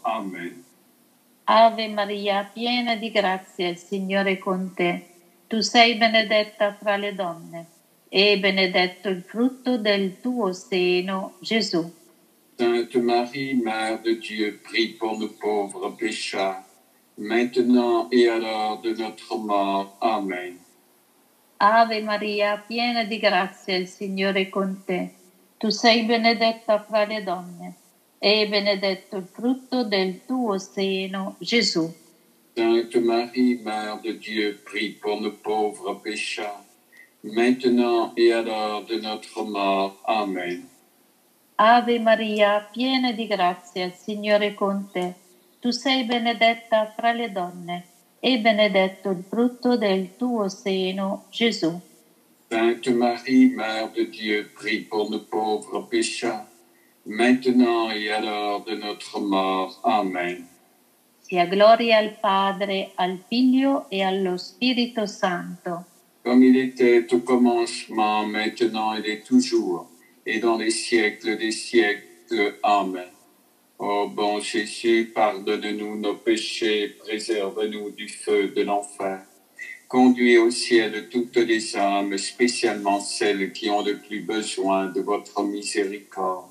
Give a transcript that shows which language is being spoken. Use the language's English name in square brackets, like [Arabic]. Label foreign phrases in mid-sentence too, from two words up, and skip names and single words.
[Italian] Amen. Ave Maria, piena di grazia, il Signore è con te. Tu sei benedetta fra le donne e benedetto il frutto del tuo seno, Gesù. [French] Sainte Marie, Mère de Dieu, prie pour nous pauvres pécheurs, maintenant et à l'heure de notre mort. [Italian] Amen. Ave Maria, piena di grazia, il Signore è con te. Tu sei benedetta fra le donne e benedetto il frutto del tuo seno, Gesù. [French] Sainte Marie, Mère de Dieu, prie pour nous pauvres pécheurs, maintenant et à l'heure de notre mort. [Italian] Amen. Ave Maria, piena di grazia, il Signore è con te. Tu sei benedetta fra le donne e benedetto il frutto del tuo seno, Gesù. [French] Sainte Marie, Mère de Dieu, prie pour nous pauvres pécheurs, maintenant et à l'heure de notre mort. [Italian] Amen. Sia gloria al Padre, al Figlio e allo Spirito Santo. [French] Comme il était au commencement, maintenant et toujours, et dans les siècles des siècles. Amen. Ô bon Jésus, pardonne-nous nos péchés, préserve-nous du feu de l'enfer. Conduis au ciel toutes les âmes, spécialement celles qui ont le plus besoin de votre miséricorde.